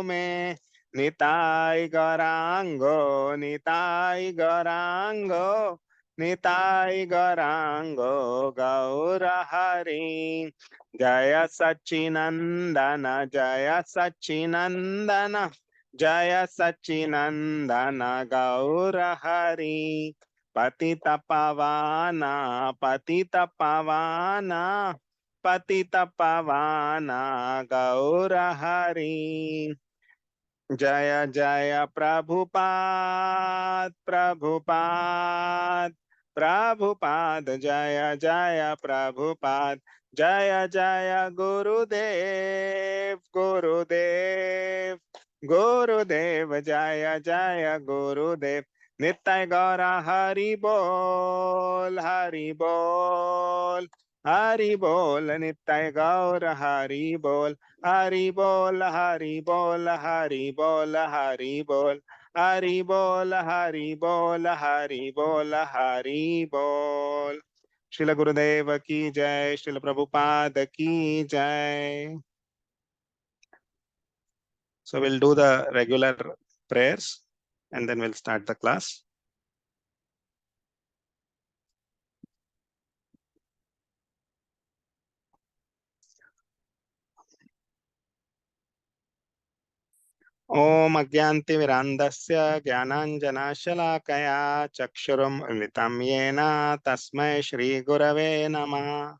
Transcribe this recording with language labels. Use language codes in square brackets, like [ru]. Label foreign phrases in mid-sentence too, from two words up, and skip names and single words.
[sa] me Nitai Garango Nitai Garango Nitai Garango Gaura Hari Jaya Sachinandana Jaya Sachinandana Jaya Sachinandana Gaura Hari Patita Pavana पतित पावाना गौर हरि। [hi] जय जय प्रभुपाद प्रभुपाद प्रभुपाद, जय जय प्रभुपाद। जय जय गुरुदेव गुरुदेव गुरुदेव, जय जय गुरुदेव। नित्य गौर हरि बोल हरि बोल हरि बोल। नित्य गौर हरि बोल हरि बोल हरि बोल हरि बोल हरि बोल हरि बोल हरि बोल हरि बोल हरि बोल। श्रील गुरुदेव की जय, श्रील प्रभुपाद की जय। [en] So we'll do the regular prayers and then we'll start the class. [sa] ओम अज्ञानतिमिरान्धस्य ज्ञानाञ्जनशलाकया चक्षुरुन्मिलितं येन तस्मै श्रीगुरवे नमः।